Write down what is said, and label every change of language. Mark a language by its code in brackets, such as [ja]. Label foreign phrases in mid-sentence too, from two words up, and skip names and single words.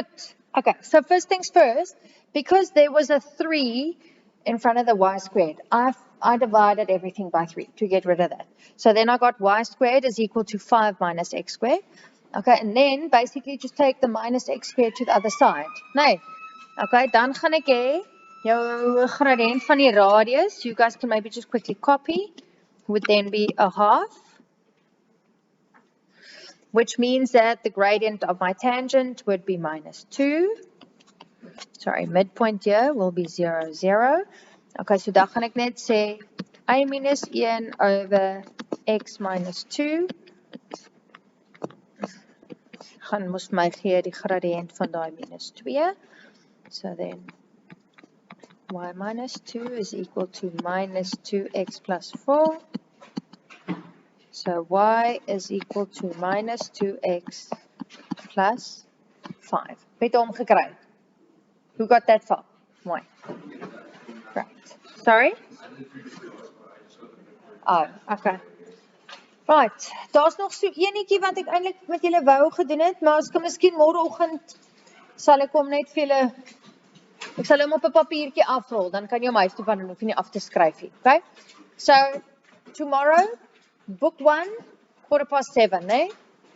[en] Okay, so first things first, because there was a 3 in front of the y squared, I divided everything by 3 to get rid of that. So then I got y squared is equal to 5 minus x squared. Okay, and then basically just take the minus x squared to the other side. Nee. Okay, [af] dan gaan ek hê jou gradient van die radius, [en] you guys can maybe just quickly copy, would then be a half, which means that the gradient of my tangent would be minus 2. Sorry, midpoint here will be 0, 0. Okay, so [af] dan gaan ek net sê [en] a minus 1 over x minus 2 [af] gaan mos my gee die gradient van daai [en] minus 2. So then y minus 2 is equal to minus 2x plus 4. So y is equal to minus 2x plus 5. [af] Het hom gekry. [en] Who got that far? Mooi. Right. Sorry? I did 3 to 2, but I just got the book. Oh, okay. Right, [af] daar's nog so enetjie wat ek eintlik met julle wou gedoen het, maar as kan miskien môreoggend sal ek hom net vir julle, ek sal hom op 'n papiertjie afrol, dan kan jy hom huis toe van en hoef jy nie af te skryf nie, okay? [en] So, tomorrow, book 1, 7:15, né?